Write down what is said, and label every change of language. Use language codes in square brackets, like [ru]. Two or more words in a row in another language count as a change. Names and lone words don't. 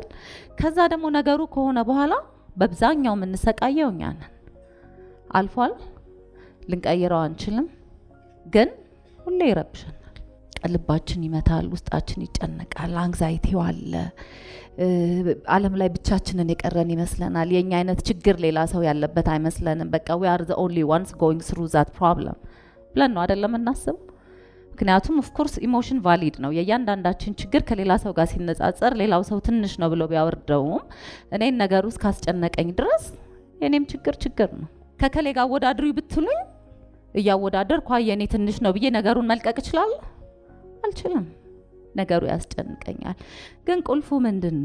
[am] ከዛ ደግሞ ነገሩ ከሆነ በኋላ በብዛኛው የምንሰቃየው እኛ ነን። አልፏል፣ ልንቀይረው አንችልም፣ ግን ሁሌ ይረብሸናል። ልባችን ይመታል፣ ውስጣችን ይጨነቃል፣ አንግዛይቲው አለ። ዓለም ላይ ብቻችንን የቀረን ይመስለናል። የኛ አይነት ችግር ሌላ ሰው ያለበት አይመስለንም። በቃ [en] we are the only ones going through that problem [am] ብለን ነው አይደለም እናስብ። ምክንያቱም [en] of course emotion valid [am] ነው። የእያንዳንዳችን ችግር ከሌላ ሰው ጋር ሲነጻጸር ሌላው ሰው ትንሽ ነው ብሎ ቢያወርደውም እኔን ነገር ውስጥ ካስጨነቀኝ ድረስ የኔም ችግር ነው። ከከሌ ጋር አወዳድሩ ብትሉኝ እያወዳደርኩ የኔ ትንሽ ነው ብዬ ነገሩን መልቀቅ እችላለሁ? አልችልም። ነገሩ ያስጨንቀኛል። ግን ቁልፉ ምንድነው?